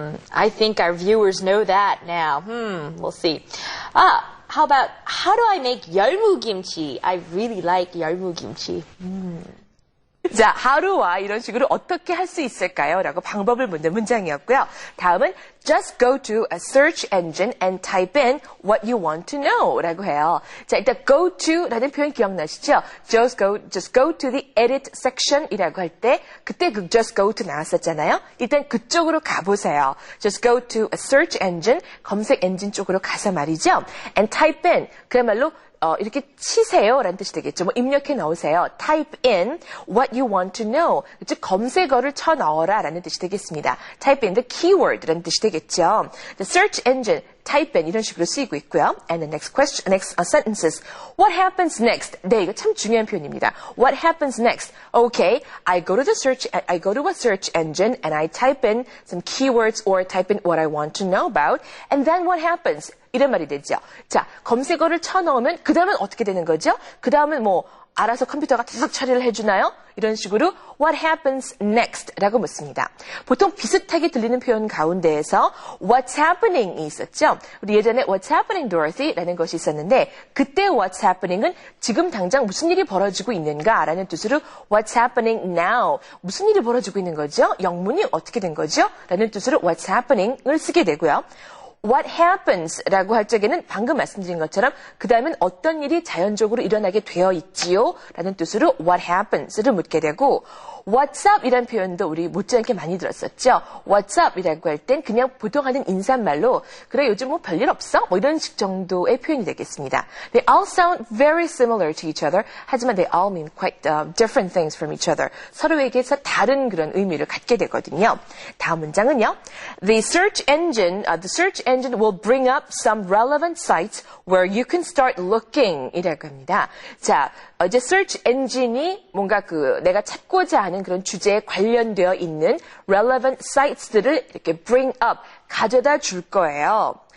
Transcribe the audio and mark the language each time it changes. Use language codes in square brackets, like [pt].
[en] I think our viewers know that now. We'll see. How about, how do I make 열무김치? I really like 열무김치. [ko] 자, [en] how do I [ko] 이런 식으로 어떻게 할 수 있을까요? 라고 방법을 묻는 문장이었고요. 다음은 [en] just go to a search engine and type in what you want to know [ko] 라고 해요. 자, 일단 go to 라는 표현 기억나시죠? [en] Just go to the edit section [ko] 이라고 할 때 그때 그 [en] just go to [ko] 나왔었잖아요. 일단 그쪽으로 가보세요. [en] Just go to a search engine [ko] 검색 엔진 쪽으로 가서 말이죠. [en] And type in [ko] 그야말로 이렇게 치세요 라는 뜻이 되겠죠. 뭐 입력해 넣으세요. [en] Type in what you want to know. [ko] 즉 검색어를 쳐 넣어라 라는 뜻이 되겠습니다. [en] Type in the keyword [ko] 라는 뜻이 되겠죠. [en] The search engine, type in [ko] 이런 식으로 쓰이고 있고요. [en] And the next sentences. What happens next? [ko] 네, 이거 참 중요한 표현입니다. [en] What happens next? Okay, I go to a search engine and I type in some keywords or type in what I want to know about. And then what happens? [ko] 이런 말이 되죠. 자, 검색어를 쳐넣으면 그 다음은 어떻게 되는 거죠? 그 다음은 뭐 알아서 컴퓨터가 계속 처리를 해주나요? 이런 식으로 [en] what happens next [ko] 라고 묻습니다. 보통 비슷하게 들리는 표현 가운데에서 what's happening이 있었죠. 우리 예전에 [en] what's happening Dorothy [ko] 라는 것이 있었는데 그때 what's happening은 지금 당장 무슨 일이 벌어지고 있는가 라는 뜻으로 [en] what's happening now [ko] 무슨 일이 벌어지고 있는 거죠? 영문이 어떻게 된 거죠? 라는 뜻으로 what's happening을 쓰게 되고요. [en] What happens [ko] 라고 할 적에는 방금 말씀드린 것처럼 그 다음엔 어떤 일이 자연적으로 일어나게 되어 있지요? 라는 뜻으로 what happens를 묻게 되고 [en] What's up [ko] 이란 표현도 우리 못지않게 많이 들었었죠. [en] What's up [ko] 이라고 할 땐 그냥 보통 하는 인사말로 그래 요즘 뭐 별일 없어? 뭐 이런 식 정도의 표현이 되겠습니다. [en] They all sound very similar to each other. [ko] 하지만 [en] they all mean quite different things from each other. [ko] 서로에게서 다른 그런 의미를 갖게 되거든요. 다음 문장은요. [en] The search engine will bring up some relevant sites where you can start looking [ko] 이라고 합니다. 자, 이제 search engine이 뭔가 내가 찾고자 하는 그런 주제에 관련되어 있는 [en] relevant sites [ko] 들을 이렇게 bring up, 가져다 줄 거예요.